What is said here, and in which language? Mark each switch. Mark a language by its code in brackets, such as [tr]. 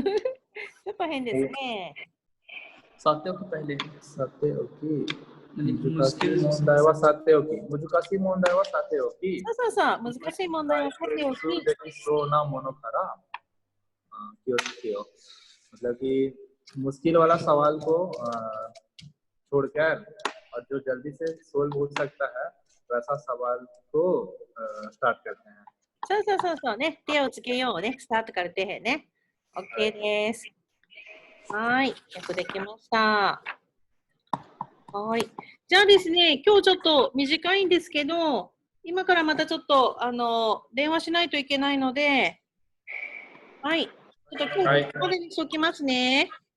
[ja] ちょっと変ですね。さておき、 [hi] पहले [ja] さておき、難しい問題はさておき。難しい問題はさておき。そうそうそう、難しい問題はさておき。できそうなものから気をつけよう。 [hi] मतलब कि मुश्किल वाला सवाल को छोड़कर और जो जल्दी से सोल्व हो सकता है वैसा सवाल को स्टार्ट करते हैं। [ja] そうそうそうそうね。手をつけようね。スタートから手へね。 OK です。はい。よくできました。はい。じゃあですね、今日ちょっと短いんですけど、今からまたちょっと電話しないといけないので、はい。ちょっと今日ここまでにしておきますね。